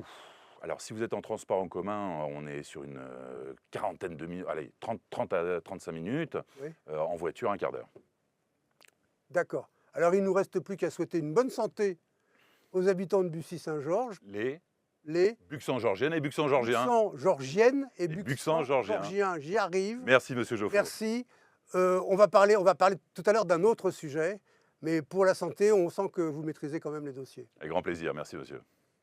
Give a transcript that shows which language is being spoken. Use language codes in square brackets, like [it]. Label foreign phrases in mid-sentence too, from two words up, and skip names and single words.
[fr] Alors, si vous êtes en transport en commun, on est sur une quarantaine de minutes, allez, 30 à 35 minutes. Oui. En voiture, un quart d'heure. D'accord. Alors, il ne nous reste plus qu'à souhaiter une bonne santé aux habitants de Bussy-Saint-Georges, Les les Buxan-Georgiennes et Buxan-Georgiens. Buxan-Georgiennes et Buxan-Georgiens. Buxan-Georgiens. J'y arrive. Merci, monsieur Geoffroy. Merci. On va parler tout à l'heure d'un autre sujet, mais pour la santé, on sent que vous maîtrisez quand même les dossiers. Avec grand plaisir. Merci, monsieur.